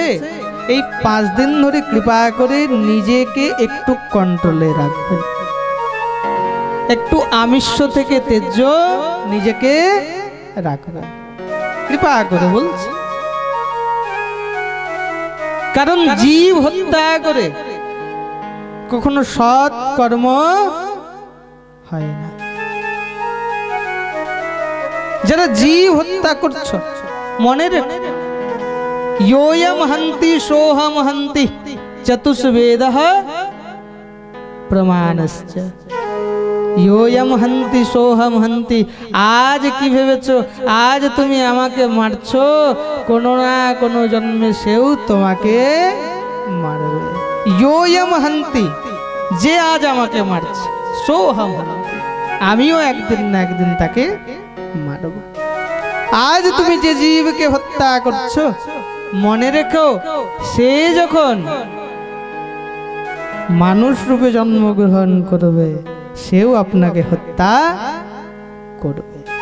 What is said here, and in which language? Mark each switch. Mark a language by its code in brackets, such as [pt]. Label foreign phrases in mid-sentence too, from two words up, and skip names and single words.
[bn] এই 5 দিন ধরে কৃপা করে নিজেকে একটু কন্ট্রোলে রাখবেন, একটু আমিষ থেকে তেজ্য নিজেকে রাখবেন, কৃপা করে বলছি। কারণ জীব হত্যা করে কখনো সৎ কর্ম হয় না। যারা জীব হত্যা করছো, মনে রেখো, [sa] योयम हन्ति सोहम हन्ति चतुष्वेदः प्रमाणश्च। योयम हन्ति सोहम हन्ति। [bn] आज কি ভেবেছো আজ তুমি আমাকে মারছো, কোনো না কোনো জন্মে সেও তোমাকে মারবে। [sa] योयम हन्ति, [bn] যে আজ আমাকে মারছে, [sa] সোহম হন্তি, [bn] আমিও একদিন না একদিন তাকে মারব। আজ তুমি যে জীবকে হত্যা করছো, মনে রেখো সে যখন মানুষ রূপে জন্মগ্রহণ করবে, সেও আপনাকে হত্যা করবে।